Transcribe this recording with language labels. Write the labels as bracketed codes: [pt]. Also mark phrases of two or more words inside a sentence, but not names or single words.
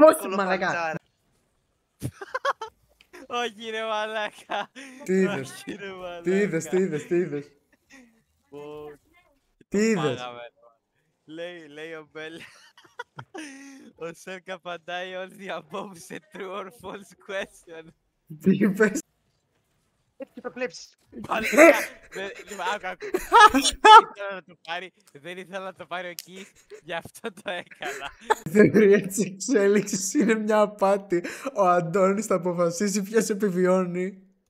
[el] Πώς, κολοφαντάρα. Όχι ρε μαλάκα. Τι είδες? Όχι, ρε μαλάκα. Τι είδες? Πω, Τι είδες? πάγαμε, ρε. Λέει ο Μπέλ. Ο Σέρκα απαντάει [en] all the above [el] σε [en] true or false question. [el] Τι είπες? Έτσι το κλέψεις. Μαλάκα. Άκου. Δεν ήθελα να το πάρει ο Κις, γι' αυτό το έκανα. Η θεωρία της εξέλιξης είναι μια απάτη. Ο Αντώνης θα αποφασίσει ποιος επιβιώνει.